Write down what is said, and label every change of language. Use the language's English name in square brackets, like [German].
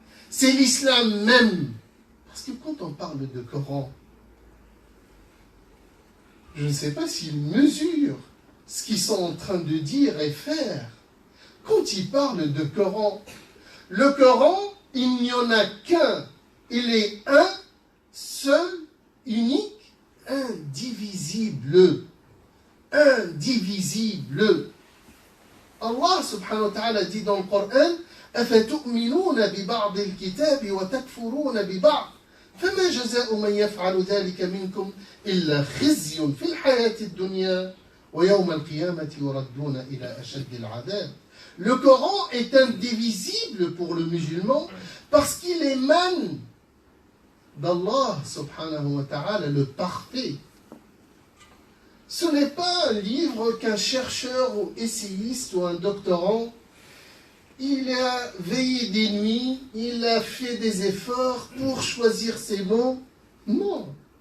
[French] C'est l'islam même. Parce que quand on parle de Coran, je ne sais pas s'ils mesurent ce qu'ils sont en train de dire et faire. Quand ils parlent de Coran, le Coran, il n'y en a qu'un. Il est un, seul, unique, indivisible. Indivisible. Allah subhanahu wa ta'ala dit dans le Coran, [Arabic] أفتؤمنون ببعض الكتاب وتكفرون ببعض فما جزاء من يفعل ذلك منكم إلا خزي في الحياة الدنيا ويوم القيامة يردون إلى أشد العذاب. [French] Le Coran est indivisible pour le musulman parce qu'il émane d'Allah subhanahu wa ta'ala, le parfait. Ce n'est pas un livre qu'un chercheur ou essayiste ou un doctorant, il a veillé des nuits, il a fait des efforts pour choisir ses mots. Non.